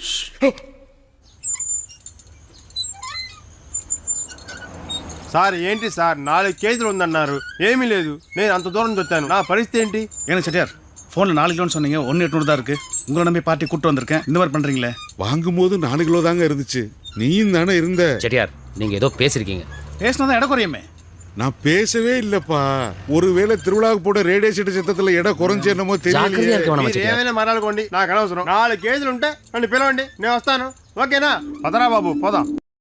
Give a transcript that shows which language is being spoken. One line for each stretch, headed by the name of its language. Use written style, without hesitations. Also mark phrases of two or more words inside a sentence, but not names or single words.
Telugu: సార్ ఏంటి సార్ 4 కేజీలు ఉందన్నారు, ఏమీ లేదు. నేను అంత దూరం వచ్చాను, నా పరిస్థితి ఏంటి?
Tamil: ஏன்னா செட்டியார் ஃபோனில் 4 கிலோன்னு சொன்னீங்க, 1.8 தான் இருக்கு. உங்களை நம்பி பார்ட்டி கூட்டு வந்திருக்கேன், இந்த மாதிரி பண்றீங்களே. வாங்கும் போது 4 கிலோ தாங்க இருந்துச்சு. நீயும் தானே இருந்த. செட்டியார் நீங்க ஏதோ பேசிருக்கீங்க. பேசினா தான் இடம் குறையுமே. நான் பேசவே இல்லப்பா. ஒருவேளை திருவிழாவுக்கு போட ரேடியோ செட் சத்தத்துல இடம் குறைஞ்சு என்னமோ தெரியலையே.
Telugu: ఏమైనా మరాలు కొండి, నాకు అనవసరం. 4 కేజీలు ఉంటే నన్ను పిలవండి, నేను వస్తాను. ఓకేనా? పదరా బాబు, పోదాం.